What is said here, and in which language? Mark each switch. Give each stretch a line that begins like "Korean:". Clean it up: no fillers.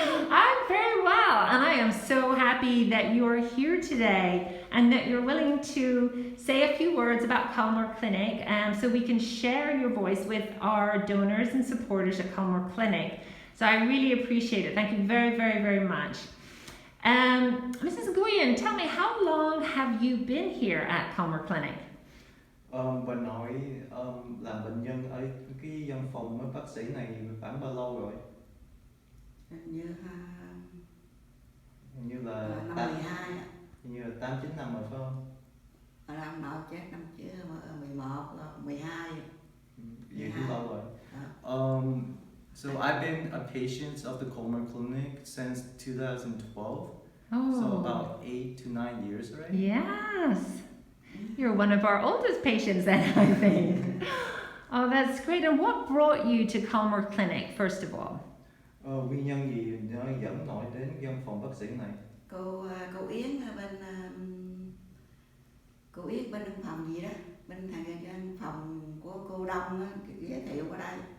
English: I'm very well, and I am so happy that you are here today and that you're willing to say a few words about Culmore Clinic, so we can share your voice with our donors and supporters at Culmore Clinic. So I really appreciate it. Thank you very, very, very much. Mrs. Nguyen, tell me, how long have you been here at Culmore Clinic?
Vietnamese: Bà nội làm bệnh nhân ở cái văn phòng với bác sĩ này khoảng bao lâu rồi? Hình như là năm 12 ạ. Hình như là 8-9 năm rồi phải không? Năm nào chết năm trước 11 12. Vậy cũng lâu rồi.
English: So I've been a patient of the Culmore Clinic since 2012. So about 8 to 9 years already. Yes. You're one of our oldest patients then, I think. Oh, that's great. And what brought you to Culmore Clinic, first of all?
Vietnamese: Nguyên nhân gì nó dẫn nội đến văn phòng bác sĩ này? Cô Yến bên văn phòng gì đó, bên văn phòng của cô Đông á, giới thiệu qua đây.